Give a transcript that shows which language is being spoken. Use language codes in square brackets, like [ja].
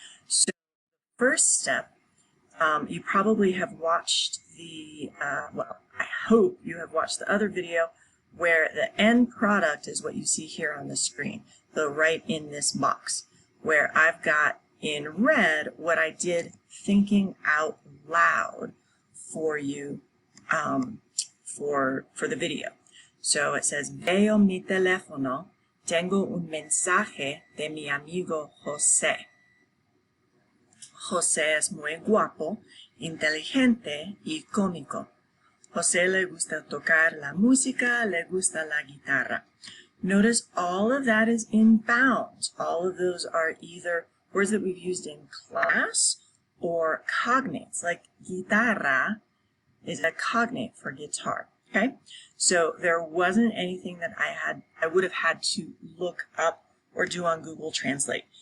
[en] So first step, you probably have watched well, I hope you have watched the other video where the end product is what you see here on the screen, the right in this box, where I've got in red what I did thinking out loud for you for the video. So it says, [es] veo mi teléfono, tengo un mensaje de mi amigo José. José es muy guapo, inteligente y cómico. José le gusta tocar la música, le gusta la guitarra. [en] Notice all of that is in bounds. All of those are either words that we've used in class or cognates, like guitarra is a cognate for guitar, okay? So there wasn't anything that I would have had to look up or do on Google Translate.